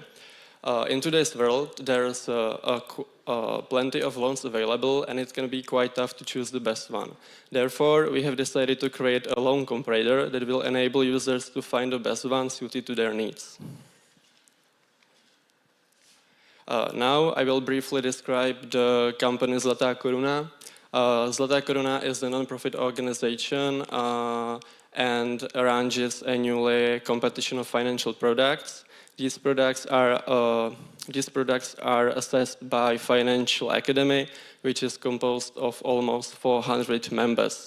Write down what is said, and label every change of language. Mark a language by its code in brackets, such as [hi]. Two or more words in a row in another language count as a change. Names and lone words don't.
[en] In today's world, there's plenty of loans available, and it can be quite tough to choose the best one. Therefore, we have decided to create a loan comparator that will enable users to find the best one suited to their needs. Now, I will briefly describe the company Zlatá koruna. Zlatá koruna is a non-profit organization and arranges annually competition of financial products. These products are assessed by Financial Academy, which is composed of almost 400 members.